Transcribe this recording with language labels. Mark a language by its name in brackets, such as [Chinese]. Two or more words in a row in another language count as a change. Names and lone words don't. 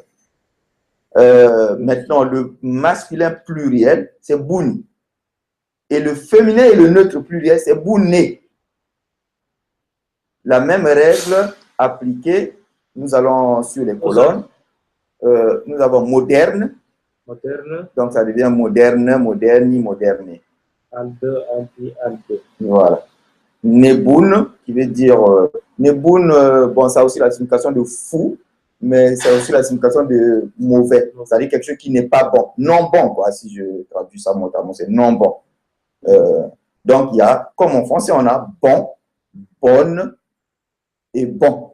[French] Maintenant, le masculin pluriel, c'est boun. Et le féminin et le neutre pluriel, c'est bouné. La même règle appliquée, nous allons sur les colonnes. Nous avons moderne. Moderne. Donc ça devient moderne, [Romanian] moderni, moderné. Albe, albi, albe. [French] Voilà. Neboun, qui veut dire... Neboun, bon, ça a aussi la signification de fou. mais c'est aussi la signification de mauvais, c'est-à-dire quelque chose qui n'est pas bon, non bon, quoi, si je traduis ça mot à mot, c'est non bon. Donc, il y a, comme en français, on a bon, bonne et bon.